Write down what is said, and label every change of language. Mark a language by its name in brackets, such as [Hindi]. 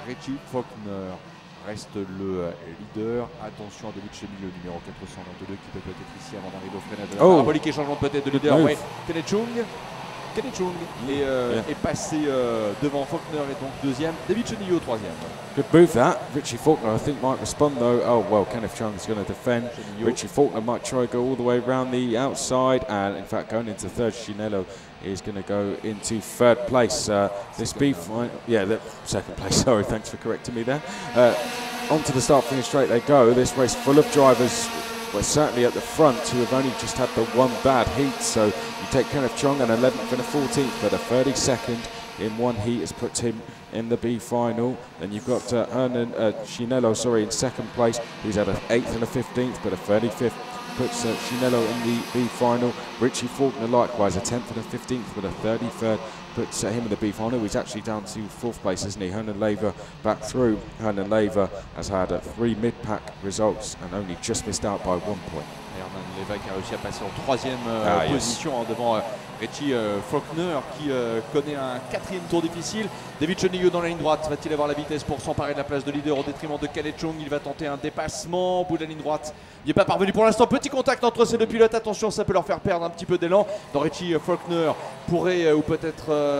[French] Richie Faulkner reste le leader. Attention à David Chenillot, numéro 422, qui peut être ici avant d'arriver au freinage de la parabolique et changement de peut-être de leader. Ouais. Kenneth Chung est passé devant Faulkner et donc deuxième. David Chenillot troisième. [English] Good move that. Richie Faulkner I think might respond though. Oh well, Kenneth Chung's going to defend. Richie Faulkner might try to go all the way around the outside, and in fact going into third. Chinello is going to go into third place. This B final, the second place. Sorry, thanks for correcting me there. Onto the start-finish straight they go. This race full of drivers. Well, certainly at the front, who have only just had the one bad heat. So you take Kenneth Chung an 11th and a 14th, but a 32nd in one heat has put him in the B final. Then you've got Hernan Chinello, in second place. He's had an 8th and a 15th, but a 35th puts Chinello in the B final. Richie Faulkner likewise a 10th and a 15th, but a 33rd puts him in the B final. He's actually down to fourth place, isn't he? Hernan Leiva back through. Hernan Leiva has had 3 mid-pack results and only just missed out by 1 point. [French] Hernan Leiva qui a réussi à passer en troisième position devant Richie Faulkner qui connaît un 4e tour difficile. David Chenillot dans la ligne droite, va-t-il avoir la vitesse pour s'emparer de la place de leader au détriment de Kenneth Chung? Il va tenter un dépassement au bout de la ligne droite. Il n'est pas parvenu pour l'instant. Petit contact entre ces deux pilotes. Attention, ça peut leur faire perdre un petit peu d'élan. Dans Richie Faulkner pourrait ou peut-être